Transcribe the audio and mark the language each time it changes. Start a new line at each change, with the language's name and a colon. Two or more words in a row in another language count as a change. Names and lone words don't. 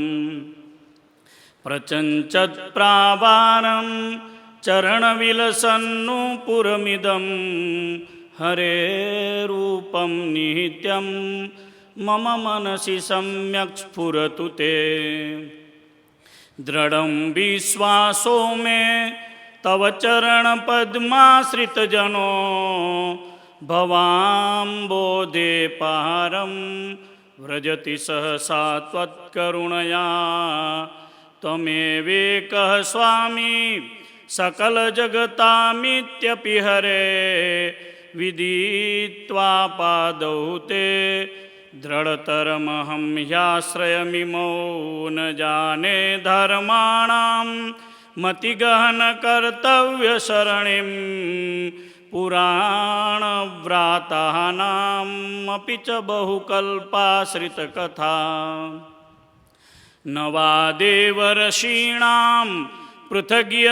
Sanskrit: પ્રચંચત્પ્રાવારં ચરણવિલસન્નુપુરમિદં હરેરૂપં નિત્યં મમ મનસि સમ્યક્ સ્ફુરતુ તે દૃઢં વિશ્વાસો મે તવ ચરણપદ્માશ્રિતજનો ભવામ્બોધે પારં વ્રજતિ સહસા ત્વત્કરુણયા ત્વમેવેકઃ સ્વામી सकलजगतामित्यपि हरे विदित्वा पादौ ते दृढतरमहं ह्याश्रयमिमौ न जाने धर्माणां मतिगहनकर्तव्यसरणिं पुराणव्रातानामपि च बहुकल्पाश्रितकथा न वा देवर्षीणां पृथग्यः